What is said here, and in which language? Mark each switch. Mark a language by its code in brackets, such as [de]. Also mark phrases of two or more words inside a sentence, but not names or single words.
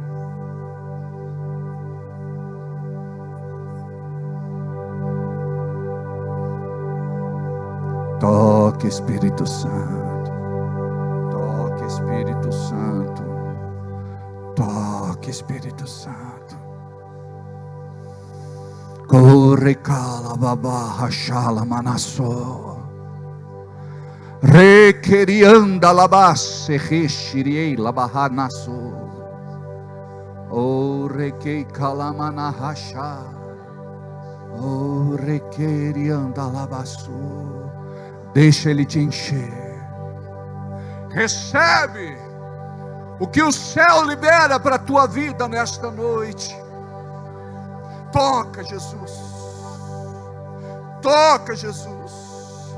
[pt] Toque Espírito Santo. Toque Espírito Santo. Toque Espírito Santo. Corre cala babá rachala manassó. Requerianda labasse rechiriei labahanassó. O requei calamana rachá. O requerianda labassó. Deixa Ele te encher. Recebe o que o céu libera para a tua vida nesta noite. Toca, Jesus. Toca, Jesus.